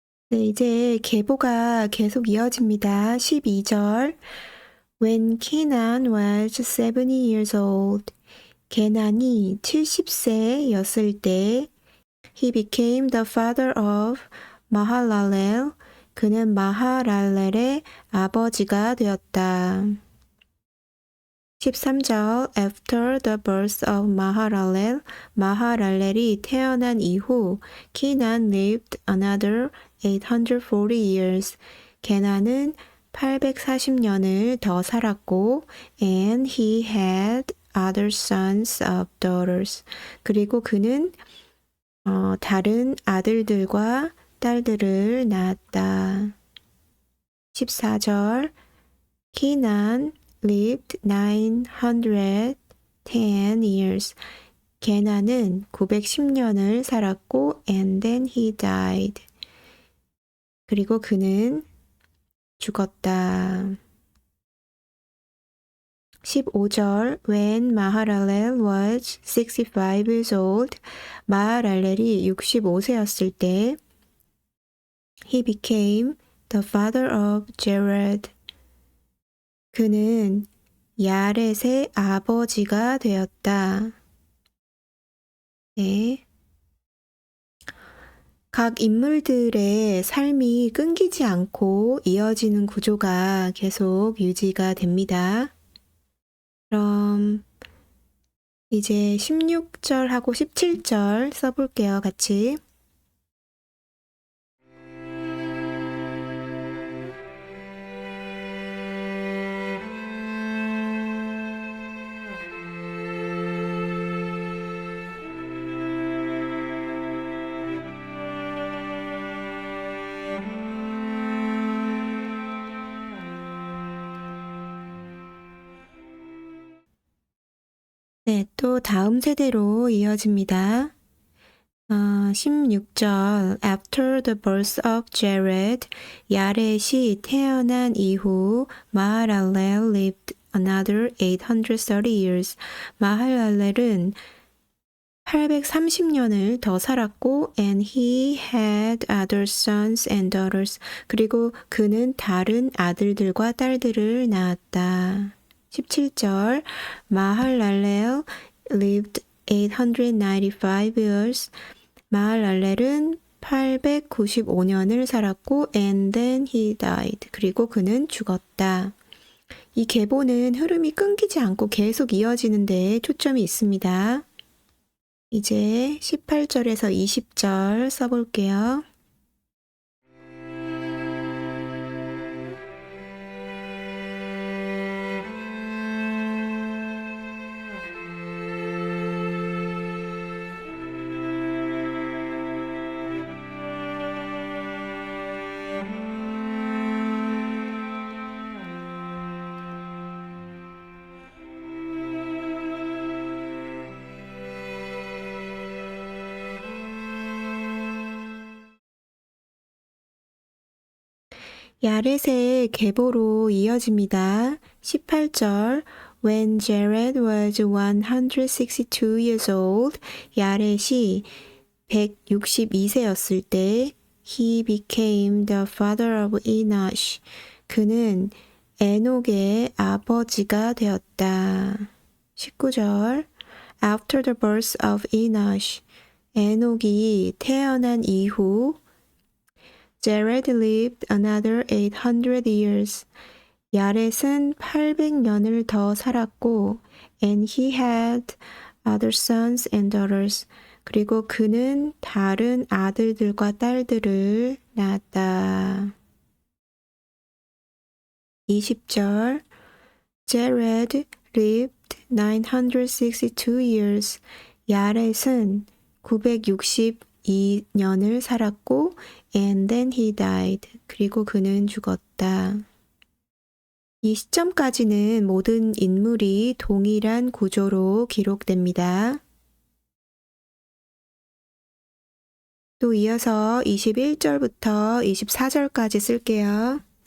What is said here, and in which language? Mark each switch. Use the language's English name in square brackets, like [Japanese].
[Korean] 네, 이제 계보가 계속 이어집니다. 12절. [English] When Kenan was 70 years old, [Korean] 게난이 70세였을 때 [English] he became the father of 마할랄렐. [Korean] 그는 마하랄렐의 아버지가 되었다. [English] 13절 After the birth of 마하랄렐, [Korean] 마하랄렐이 태어난 이후 [English] Kenan lived another 840 years. [Korean] 게난은 840년을 더 살았고 [English] and he had other sons of daughters. [Korean] 그리고 그는 다른 아들들과 딸들을 낳았다. [English] 14절 Kenan lived 910 years. [Korean] 게난은 910년을 살았고 [English] and then he died. [Korean] 그리고 그는 죽었다. [English] 15절 When 마하랄렐 was 65 years old, [Korean] 마하랄렐이 65세였을 때 [English] he became the father of Jared. [Korean] 그는 야렛의 아버지가 되었다. 네. 각 인물들의 삶이 끊기지 않고 이어지는 구조가 계속 유지가 됩니다. 그럼 이제 16절하고 17절 써볼게요, 같이. 네, 또 다음 세대로 이어집니다. [English] 16절 After the birth of Jared, [Korean] 야렛이 태어난 이후 [English] 마하랄렐 lived another 830 years. [Korean] 마하랄렐은 830년을 더 살았고 [English] and he had other sons and daughters. [Korean] 그리고 그는 다른 아들들과 딸들을 낳았다. [English] 17절 마할랄렐 lived 895 years. [Korean] 마할랄렐은 895년을 살았고 [English] and then he died. [Korean] 그리고 그는 죽었다. 이 계보는 흐름이 끊기지 않고 계속 이어지는 데 초점이 있습니다. 이제 18절에서 20절 써볼게요. 야렛의 계보로 이어집니다. [English] 18절 When Jared was 162 years old, [Korean] 야렛이 162세였을 때 [English] he became the father of Enosh. [Korean] 그는 에녹의 아버지가 되었다. [English] 19절 After the birth of Enosh, [Korean] 에녹이 태어난 이후 [English] Jared lived another 800 years. [Korean] 야렛은 800년을 더 살았고 [English] and he had other sons and daughters. [Korean] 그리고 그는 다른 아들들과 딸들을 낳았다. [English] 20절 Jared lived 962 years. [Korean] 야렛은 962년을 살았고 [English] and then he died. [Korean] 그리고 그는 죽었다. 이 시점까지는 모든 인물이 동일한 구조로 기록됩니다. 또 이어서 21절부터 24절까지 쓸게요.